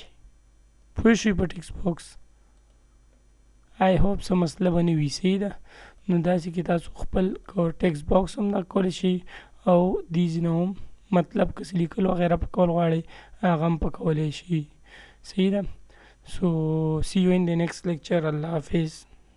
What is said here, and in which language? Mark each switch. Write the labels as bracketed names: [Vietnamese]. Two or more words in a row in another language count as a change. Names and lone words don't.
[Pashto] پوه شئ په ټیکسټ باکس. [English] I hope [Pashto] څه مسله به نه وي. صحیح ده. نو داسې کې تاسو خپل ټیکسټ باکس هم دا کولی شئ او دې ځینه هم مطلب که څه لیکل وغیره په کول غواړئ هغه هم په کولی شئ. صحیح ده. [English] So see you in the next lecture. [Urdu] اللہ حافظ.